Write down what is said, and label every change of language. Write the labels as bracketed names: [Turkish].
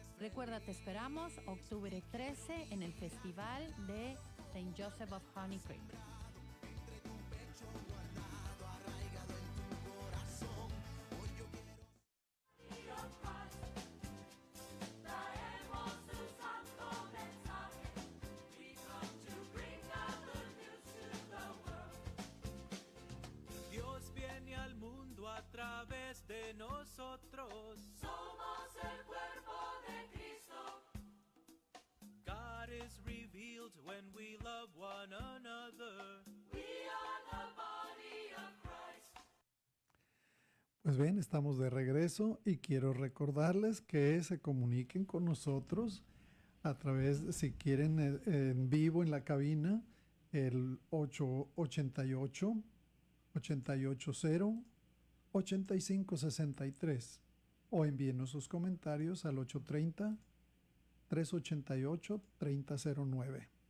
[Spanish] Recuerda, te esperamos octubre 13 en el festival de St. Joseph of Honey Creek. Traemos su santo mensaje. [English] We come to bring the good news to the world. [Spanish] Dios viene al mundo a través de nosotros. Somos el cuerpo de Cristo. [English] God is revealed when we love one another. We are the body of Christ. [Spanish] Pues bien, estamos de regreso y quiero recordarles que se comuniquen con nosotros a través, si quieren, en vivo en la cabina, el 888-880-8563 o envíenos sus comentarios al 830-388-3009.